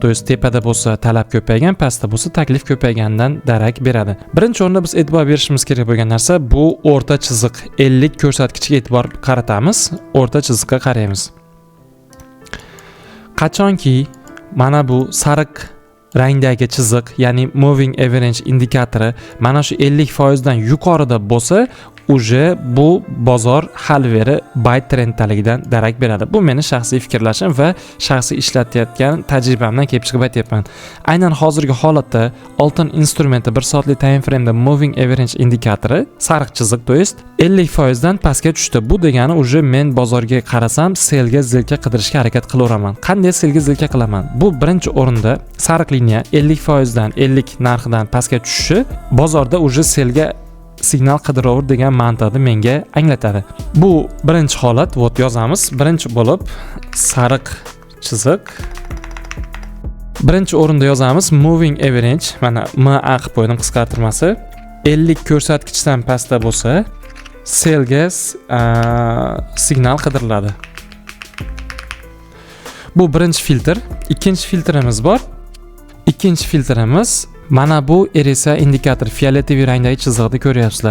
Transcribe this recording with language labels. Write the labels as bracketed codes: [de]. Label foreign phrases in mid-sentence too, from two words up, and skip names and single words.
[ru] то есть [uz] tepada bo'lsa talab ko'paygan, pastda bo'lsa taklif ko'payganidan darak beradi. Birinchi o'rinda biz e'tibor berishimiz kerak bo'lgan narsa bu o'rta chiziq. 50 ko'rsatkichiga e'tibor qaratamiz, o'rta chiziqqa qaraymiz. Qachonki mana bu sariq rangdagi chiziq, ya'ni [en] moving average [uz] indikatori mana shu 50% dan yuqorida bo'lsa, uje bu bozor hali-veri buy trenddaligidan darak beradi. Bu meni shaxsiy fikrlashim va shaxsiy ishlatayotgan tajribamdan kelib chiqib aytyapman. Aynan hozirgi holatda oltin instrumenti 1 soatlik [en] time frame'da moving average [uz] indikatori sariq chiziq, [ru] то есть [uz] 50% dan pastga tushdi. Bu degani uje men bozorga qarasam selga zilka qidirishga harakat qilaveraman. Qanday selga zilka qilaman? Bu birinchi o'rinda sariq liniya 50% dan 50 narxidan pastga tushishi bozorda uje selga signal qidiraver degan ma'noda menga anglatadi. Bu birinchi holat, vot yozamiz. Birinchi bo'lib sariq chiziq. Birinchi o'rinda yozamiz [en] moving average, [uz] mana MA qilib qo'ydim qisqartirmasi. 50 ko'rsatkichdan pastda bo'lsa, selga signal qidiriladi. Bu birinchi filtr. Ikkinchi filtrimiz bor. Ikkinchi filtrimiz mana bu RSI indikator fioletoviy rangdagi chiziqni ko'ryapsizlar.